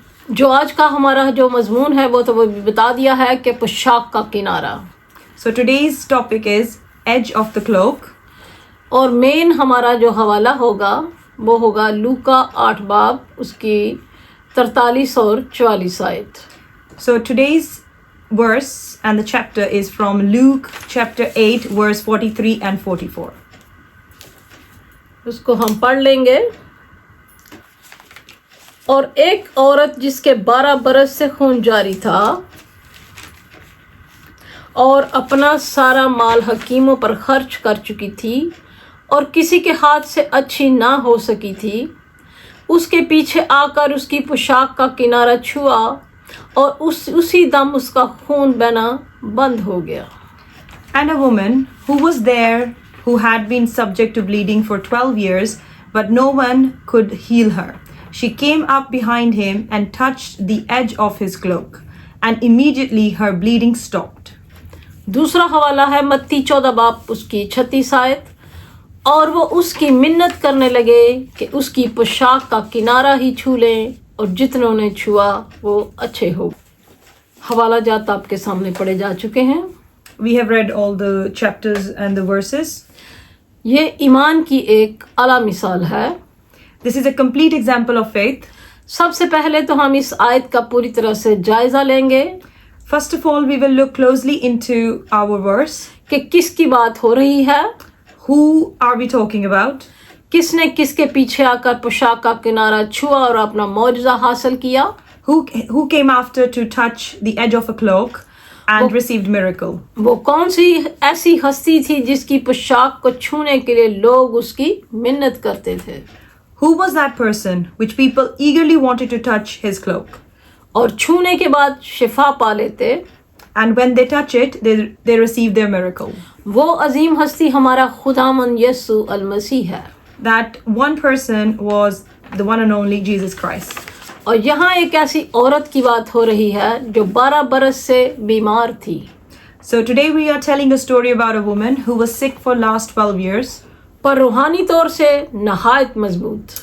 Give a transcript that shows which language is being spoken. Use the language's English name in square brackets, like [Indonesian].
[Hindi] जो आज का हमारा जो मजमून है वो तो वो बता दिया है कि पोशाक का किनारा. [English] So today's topic is edge of the cloak. [Hindi] और मेन हमारा जो हवाला होगा वो होगा लूका 8 बाब उसकी 43 और 44 आयत. [English] So today's verse and the chapter is from Luke chapter 8 verse 43 and 44. [Hindi] उसको हम पढ़ लेंगे. और एक औरत जिसके 12 बरस से खून जारी था और अपना सारा माल हकीमों पर खर्च कर चुकी थी और किसी के हाथ से अच्छी ना हो सकी थी, उसके पीछे आकर उसकी पोशाक का किनारा छुआ और उसी दम उसका खून बहना बंद हो गया. [English] And a woman who was there who had been subject to bleeding for 12 years, but no one could heal her. She came up behind him and touched the edge of his cloak, and immediately her bleeding stopped. [Hindi] दूसरा हवाला है मत्ती 14 बाब उसकी 36 आयत. और वो उसकी मिन्नत करने लगे कि उसकी पोशाक का किनारा ही छू लें और जितनों ने छुआ वो अच्छे हो. हवाला जात आपके सामने पढ़े जा चुके हैं. [English] We have read all the chapters and the verses. [Hindi] ये ईमान की एक आला मिसाल है. [English] This is a complete example of faith. [Hindi] सबसे पहले तो हम इस आयत का पूरी तरह से जायजा लेंगे. [English] First of all, we will look closely into our verse. [Hindi] कि किसकी बात हो रही है. [English] Who are we talking about? [Hindi] किसने किसके पीछे आकर पोशाक का किनारा छुआ और अपना मौजज़ा हासिल किया. [English] Who came after to touch the edge of a cloak and received miracle? [Hindi] वो कौन सी ऐसी हस्ती थी जिसकी पोशाक को छूने के लिए लोग उसकी मिन्नत करते थे. [English] Who was that person which people eagerly wanted to touch his cloak? [Hindi] और छूने के बाद शिफा पा लेते. [English] And when they touch it, they receive their miracle. [Hindi] वो अजीम हस्ती हमारा खुदामंद यीशु अलमसीह है. [English] That one person was the one and only Jesus Christ. [Hindi] और यहाँ एक ऐसी औरत की बात हो रही है जो 12 बरस से बीमार थी. [English] So today we are telling a story about a woman who was sick for last 12 years. [Hindi] पर रूहानी तौर से नहायत मजबूत।